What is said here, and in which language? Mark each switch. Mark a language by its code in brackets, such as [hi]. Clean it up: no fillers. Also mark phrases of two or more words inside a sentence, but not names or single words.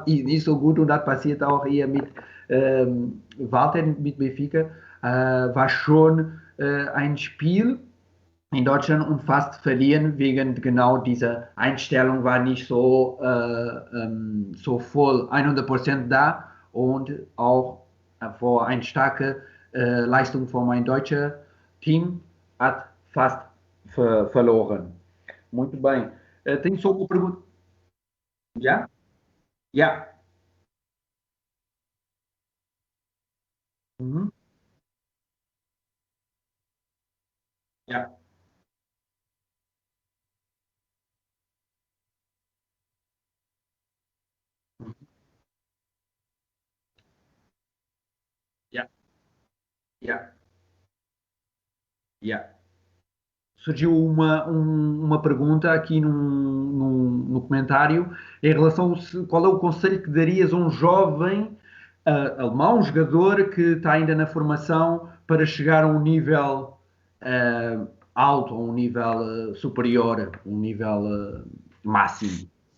[de] ist nicht so gut und das passiert auch eher mit Walter mit Benfica, war schon ein Spiel in Deutschland und fast verlieren wegen genau dieser Einstellung war nicht so, so voll 100% da und auch vor eine starke Leistung von meinem deutschen Team hat fast verloren. [pt] Muito bem. Tem só uma pergunta. Já? [de] Ja. Mhm. Ja. Ja. Ja. Ja. [pt] Surgiu uma pergunta aqui no comentário em relação qual é o conselho que darias a um jovem alemão, um jogador que está ainda na formação para chegar a um nível alto, a um nível superior, um nível máximo.